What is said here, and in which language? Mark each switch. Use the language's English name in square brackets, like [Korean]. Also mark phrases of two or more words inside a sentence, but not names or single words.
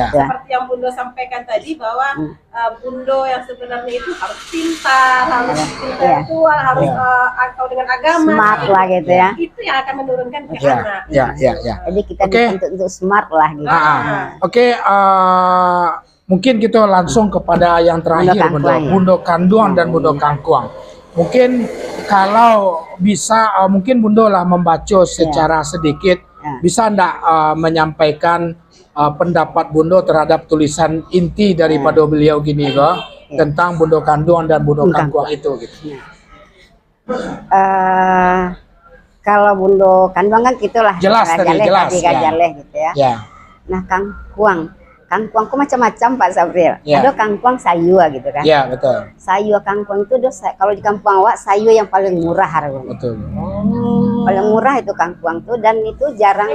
[Indonesian] Seperti yang Bundo sampaikan tadi bahwa Bundo yang sebenarnya itu harus pintar, harus intelektual, harus atau dengan agama. Smart lah gitu ya. Itu yang akan menurunkan ke Ya, anak. ya, ya, ya. Jadi kita Oke. dituntut untuk smart lah gitu. Oke, mungkin kita langsung kepada yang terakhir, Bundo Bundo. Kangkuang, ya. Bundo Kanduang dan Bundo Kangkuang. Mungkin kalau bisa, mungkin Bundo lah membaca secara sedikit, bisa ndak menyampaikan pendapat Bundo terhadap tulisan inti daripada beliau gini kok, tentang Bundo Kanduang dan Bundo Kangkuang itu gitu. Kalau Bundo Kanduang kan gitulah. Jelas tadi, jelas, ya. Gajaleh gitu ya. Ya. Nah Kangkuang ku macam-macam Pak Sabril. Ya. Ada Kangkuang sayua gitu kan. Ya, betul. Sayua Kangkuang itu kalau di kampung awak sayua yang paling murah harganya. Betul. Paling murah itu Kangkuang tuh, dan itu jarang